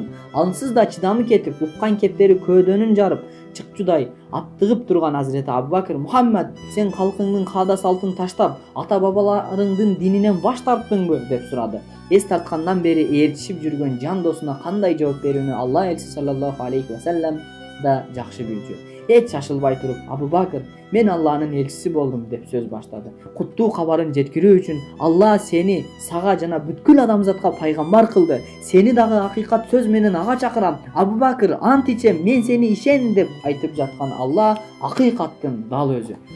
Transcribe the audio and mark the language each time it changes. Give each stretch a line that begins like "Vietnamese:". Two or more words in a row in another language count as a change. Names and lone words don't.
Kyrgyz: Ансыз да чыдамы кетип, уккан кептери көөдөнүн жарып, чыкчудай аптыгып турган Азирети Абу Бакыр, "Мухаммад, сен калкыңдын каада салтын таштап, ата бабаларыңдын дининен баш тарттыңбы?" деп сурады. Эс тарткандан бери ээрчишип жүргөн жан досуна кандай жооп берүүнү Алла элчиси саллаллаху алейхи ва саллям да жакшы билчү. эч шашылбай туруп: Абу Бакыр, мен Алланын элчиси болдум деп сөз баштады. Куттуу кабарын жеткирүү үчүн Алла сени сага жана бүткүл адамзатка пайгамбар кылды. Сени дагы акыйкат сөз менен ага чакырам. Абу Бакыр, ант ичем, мен сени ишен деп айтып жаткан Алла акыйкаттын дал өзү.